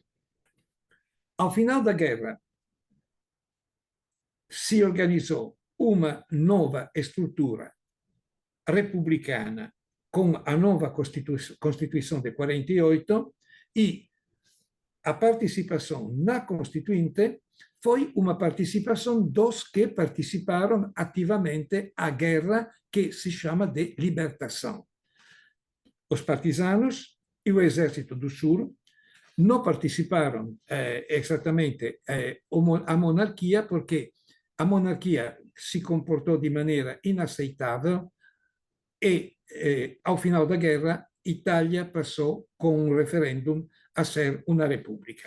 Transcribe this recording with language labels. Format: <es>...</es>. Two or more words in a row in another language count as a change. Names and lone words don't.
<pt>Ao final da guerra,</pt> <it>si organizzò una nuova struttura repubblicana</it> <pt>con a nuova Constituição de 48 e a participação na Constituinte foi uma participação dos que participaram ativamente à guerra que se chama de libertação. Os partisanos e o Exército do Sul não participaram exatamente à monarquia porque a monarquia se comportou de maneira inaceitável e, ao final da guerra, Itália passou com um referendum a ser uma república.</pt>